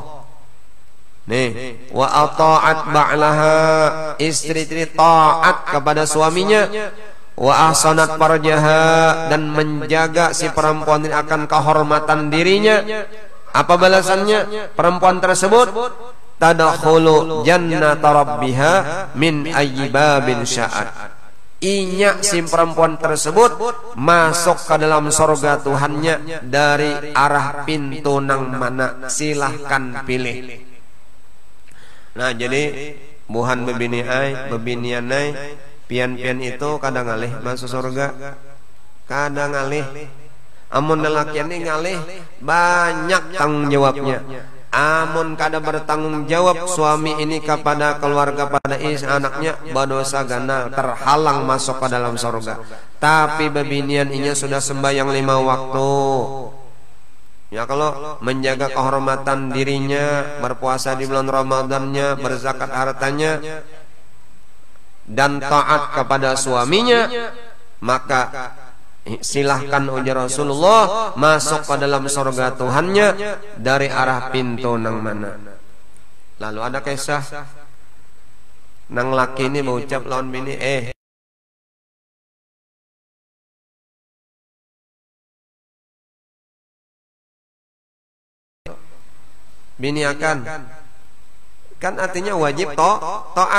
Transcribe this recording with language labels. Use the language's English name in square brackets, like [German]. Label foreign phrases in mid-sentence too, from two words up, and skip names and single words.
[Indonesian] Nih, [Arabic] وأطاعت بعلها, [Indonesian] istri-istri taat kepada suaminya, [Arabic] وأحصنت فرجها, [Indonesian] dan menjaga si perempuan ini akan kehormatan dirinya. Apa balasannya? Perempuan tersebut [Arabic] تدخل جنة ربها من أي باب شاءت. [Indonesian] Inya si perempuan tersebut masuk ke dalam surga Tuhannya dari arah pintu nang mana, silahkan pilih. [Banjar] Nah, jadi buhan bebini ai, bebinian ai, pian-pian itu kadang ngalih masuk surga, kadang ngalih. Amun lelakian ini ngalih banyak tanggung jawabnya. Amun kada bertanggung jawab suami ini kepada keluarga, pada anaknya, berdosa gana, terhalang masuk ke dalam surga. Tapi bebinian ini sudah sembahyang 5 waktu. [Indonesian] Ya, kalau menjaga kehormatan dirinya, berpuasa di bulan Ramadannya, berzakat hartanya, dan taat kepada suaminya, maka silahkan ujar Rasulullah masuk ke dalam surga Tuhannya dari arah pintu nang mana. [Banjar] Lalu ada kisah nang laki ini mengucap lawan bini, bini akan, kan artinya wajib taat.